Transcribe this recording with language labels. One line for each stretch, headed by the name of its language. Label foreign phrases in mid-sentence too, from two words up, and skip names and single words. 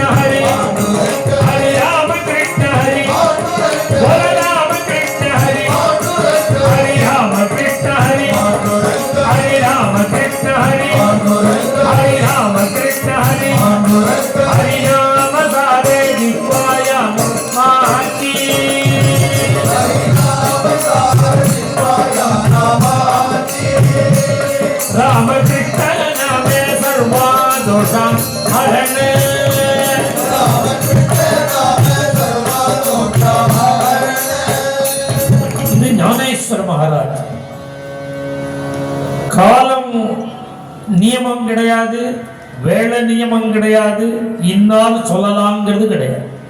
Marathi: हरि हरि राम कृष्ण हरि बोल राम कृष्ण हरि हरि राम कृष्ण हरि हरि राम कृष्ण हरि हरि राम कृष्ण हरि हरि नाम सारे जिह्वाया माकी राम कृष्ण नामे सर्वा दोषां हरण
Tamil: இது ஞானேஸ்வர மகாராஜ். காலம் நியமம் கிடையாது, வேலை நியமம் கிடையாது, இன்னால் சொல்லலாம்ங்கிறது கிடையாது.